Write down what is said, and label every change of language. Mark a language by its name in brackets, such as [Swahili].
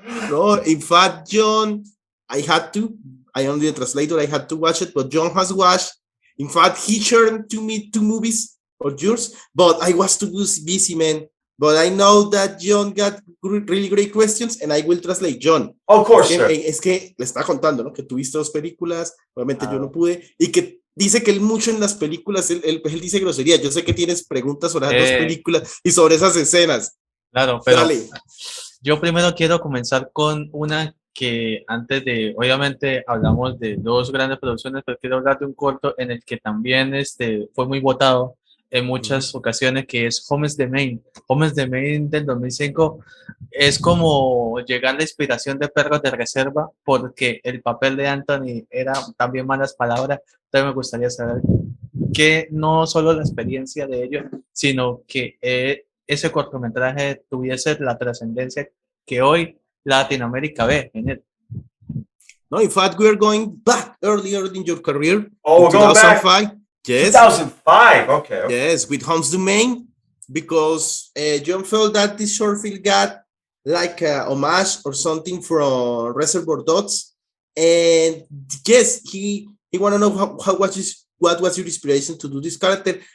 [English] No, in fact, Jhon, I am the translator. I had to watch it, but Jhon has watched. In fact, he shared to me 2 movies of yours, but I was too busy, man. But I know that Jhon got really great questions, and I will translate. Jhon. Of course, sir. [Spanish] Es que le estaba contando, ¿no? Que tuviste 2 películas, obviamente yo no pude, y que dice que él mucho en las películas, él dice grosería. Yo sé que tienes preguntas sobre las 2 películas y sobre esas escenas. Claro, pero dale. Yo primero quiero comenzar con una que antes de, obviamente hablamos de dos grandes producciones, pero quiero hablar de un corto en el que también fue muy votado en muchas ocasiones, que es Hommes de Main. Hommes de Main del 2005 es como llegar a la inspiración de Perros de Reserva, porque el papel de Anthony era también malas palabras. Entonces me gustaría saber que no solo la experiencia de ellos, sino que ese cortometraje tuviese la trascendencia que hoy Latinoamérica ve en él. [English] No, in fact, we are going back earlier in your career. Oh, in we're going back. 2005. Yes. 2005. Okay. Yes, with Hommes de Main, because Jhon felt that this short film got like a homage or something from Reservoir Dogs, and yes, he want to know what was your inspiration to do this character.